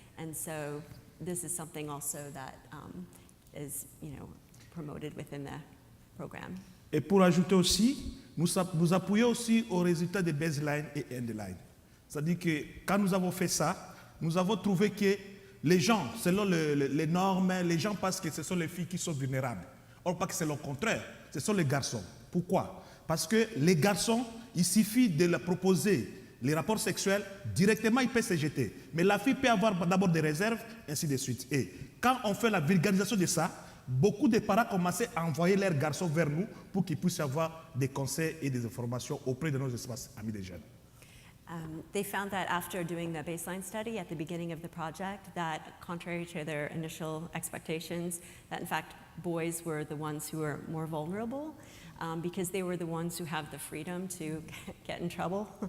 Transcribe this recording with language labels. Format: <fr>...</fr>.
<en>And so this is something also that is promoted within the program.</en> <fr>Et pour ajouter aussi, nous appuyons aussi aux résultats de baseline et endline. C'est-à-dire que quand nous avons fait ça, nous avons trouvé que les gens, selon les normes, les gens pensent que ce sont les filles qui sont vulnérables. Or, pas que c'est le contraire, ce sont les garçons. Pourquoi? Parce que les garçons, il suffit de leur proposer les rapports sexuels, directement, il peut se jeter. Mais la fille peut avoir d'abord des réserves, ainsi de suite. Et quand on fait la vulgarisation de ça, beaucoup de parents commençaient à envoyer leurs garçons vers nous pour qu'ils puissent avoir des conseils et des informations auprès de nos espaces amis des jeunes.</fr> <en>They found that after doing the baseline study at the beginning of the project, that contrary to their initial expectations, that in fact boys were the ones who were more vulnerable because they were the ones who have the freedom to get in trouble.</en>